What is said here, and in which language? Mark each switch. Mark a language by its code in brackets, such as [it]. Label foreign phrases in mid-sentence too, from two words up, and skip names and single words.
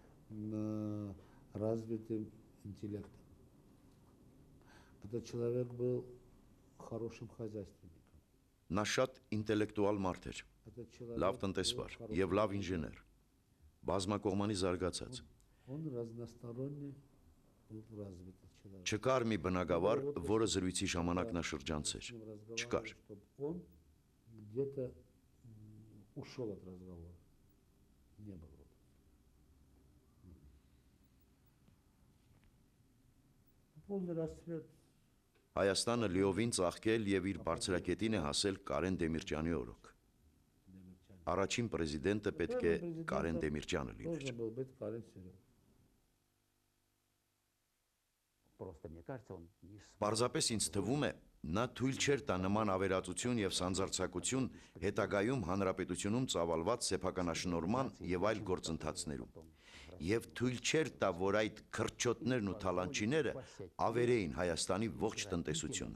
[ru] развитым интеллектом. Этот человек был хорошим хозяйственником. [hy] Նա շատ ինտելեկտուալ մարդ էր, լավ տնտեսվար եւ լավ ինժեներ, բազմակողմանի զարգացած։ [ru] Он разносторонне был развитый человек. [hy] Չկար մի բնակավար, որը զրույցի ժամանակ նա շրջանցեր։ Չկար։ [ru] Он где-то ушел от разговора. Не было. Полный расцвет. [hy] Հայաստանը լիովին ծաղկել եւ իր բարձրակետին է հասել Կարեն Դեմիրճյանի օրոք։ Առաջին պրեզիդենտը պետք է Կարեն Դեմիրճյանը լիներ։ Պարզապես ինձ թվում է, նա թույլ չէր տա նման ավերածություն եւ սանձարձակություն հետագայում հանրապետությունում ծավալված սեփականաշնորհման եւ այլ գործընթացներում։ Եվ թույլ չէր տա, որ այդ քրչոտներն ու թալանչիները ավերեին Հայաստանի ողջ տնտեսությունը։